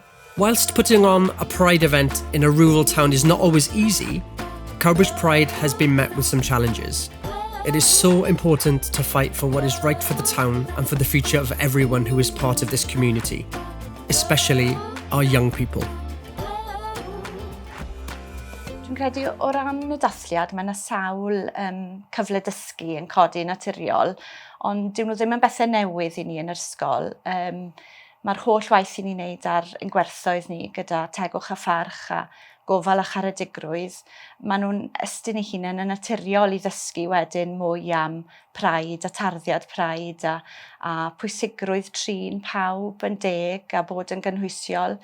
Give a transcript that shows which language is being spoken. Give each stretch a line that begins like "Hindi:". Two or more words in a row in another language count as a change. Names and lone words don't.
English: Whilst putting on a Pride event in a rural town is not always easy, Cowbridge Pride has been met with some challenges. It is so important to fight for what is right for the town and for the future of everyone who is part of this community, especially our young people.
Welsh: Dwi'n credu o ran y dathliad, mae yna sawl cyfle dysgu yn codi naturiol, ond dyn nhw ddim yn bethau newydd i ni yn yr ysgol. Mae'r holl waith i ni'n neud ar ein gwerthoedd ni gyda tegwch a pharch a gofal a charedigrwydd, maen nhw'n estyn eu hunain yn naturiol i ddysgu wedyn mwy am Pride a tarddiad Pride a pwysigrwydd trin pawb yn deg a bod yn gynhwysiol.